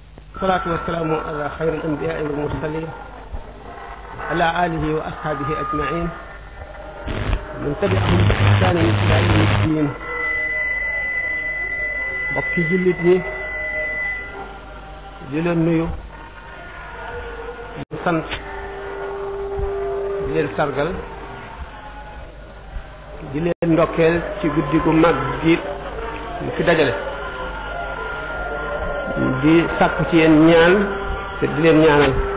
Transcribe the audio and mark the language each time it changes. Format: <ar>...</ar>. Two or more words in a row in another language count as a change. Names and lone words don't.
<ar>والصلاة والسلام على خير الأنبياء والمرسلين على آله وأصحابه أجمعين من تبعهم بإحسان إلى يوم الدين.</ar> <wo>bokki jullit ñi di leen nuyu di sant di leen sargal di leen ndokkeel ci guddi gu mag gi ñu fi dajale di sàkku ci yéen ñaan te di leen ñaanal.</wo>